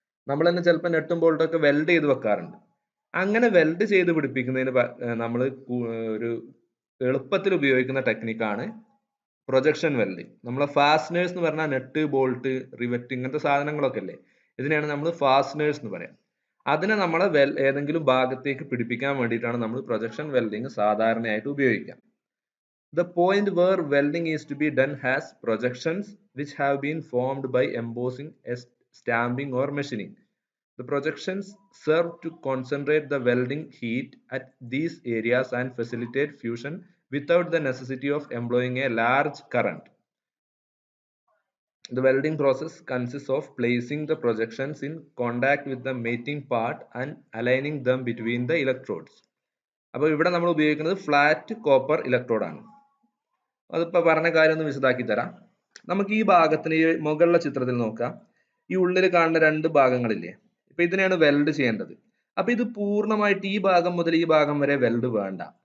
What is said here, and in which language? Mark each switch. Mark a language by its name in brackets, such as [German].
[Malayalam] നമ്മൾ തന്നെ ചിലപ്പോൾ നെട്ടും ബോൾട്ടും ഒക്കെ വെൽഡ് ചെയ്ത് വെക്കാറുണ്ട്. അങ്ങനെ വെൽഡ് ചെയ്ത് പിടിപ്പിക്കുന്നതിന് നമ്മൾ ഒരു എളുപ്പത്തിൽ ഉപയോഗിക്കുന്ന ടെക്നിക്കാണ് പ്രൊജക്ഷൻ വെൽഡിങ്. നമ്മളെ ഫാസ്റ്റനേഴ്സ് എന്ന് പറഞ്ഞാൽ നെട്ട്, ബോൾട്ട്, റിവറ്റ് ഇങ്ങനത്തെ സാധനങ്ങളൊക്കെ അല്ലേ, ഇതിനെയാണ് നമ്മൾ ഫാസ്റ്റനേഴ്സ് എന്ന് പറയാം. അതിനെ നമ്മളെ ഏതെങ്കിലും ഭാഗത്തേക്ക് പിടിപ്പിക്കാൻ വേണ്ടിയിട്ടാണ് നമ്മൾ പ്രൊജക്ഷൻ വെൽഡിങ് സാധാരണയായിട്ട് ഉപയോഗിക്കുക. [English] The point where welding is to be done has projections which have been formed by embossing, stamping or machining. The projections serve to concentrate the welding heat at these areas and facilitate fusion without the necessity of employing a large current. The welding process consists of placing the projections in contact with the mating part and aligning them between the electrodes. [Malayalam] അപ്പോൾ ഇവിടെ നമ്മൾ ഉപയോഗിക്കുന്നത് flat copper electrode ആണ്. അതിപ്പോ പറഞ്ഞ കാര്യം ഒന്ന് വിശദാക്കി തരാം. നമുക്ക് ഈ ഭാഗത്തിന്, ഈ മുകളിലെ ചിത്രത്തിൽ നോക്കാം, ഈ ഉള്ളിൽ കാണുന്ന രണ്ട് ഭാഗങ്ങളില്ലേ, ഇപ്പൊ ഇതിനെയാണ് വെൽഡ് ചെയ്യേണ്ടത്. അപ്പൊ ഇത് പൂർണ്ണമായിട്ട് ഈ ഭാഗം മുതൽ ഈ ഭാഗം വരെ വെൽഡ് വേണ്ട.